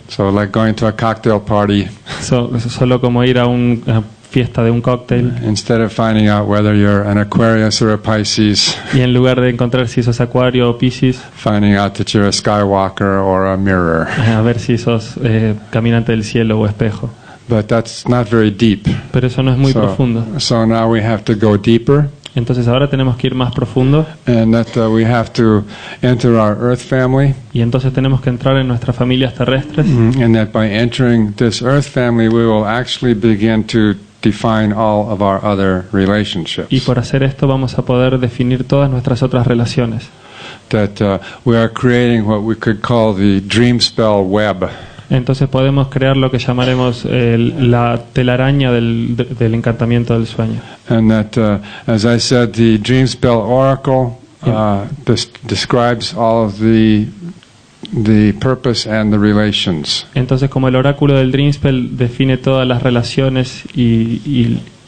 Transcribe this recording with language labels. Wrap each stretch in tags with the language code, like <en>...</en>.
<en>So like going to a cocktail party,</en> <es>Solo como ir a una fiesta de un cóctel,</es> <en>instead of finding out whether you're an Aquarius or a Pisces,</en> <es>y en lugar de encontrar si sos Acuario o Piscis,</es> <en>finding out that you're a Skywalker or a mirror.</en> <es>a ver si sos caminante del cielo o espejo.</es> <en>But that's not very deep.</en> <es>Pero eso no es muy profundo.</es> <en>So now we have to go deeper,</en> <es>Entonces ahora tenemos que ir más profundo,</es> <en>and that we have to enter our Earth family,</en> <es>y entonces tenemos que entrar en nuestras familias terrestres,</es> <en>and that by entering this Earth family we will actually begin to define all of our other relationships.</en> <es>y por hacer esto vamos a poder definir todas nuestras otras relaciones.</es> <en>That we are creating what we could call the dream spell web.</en> <es>Entonces podemos crear lo que llamaremos la telaraña del encantamiento del sueño.</es> <en>And that, as I said, the dream spell oracle describes all of the purpose and the relations.</en> <es>Entonces, como el oráculo del Dreamspell define todas las relaciones y</es>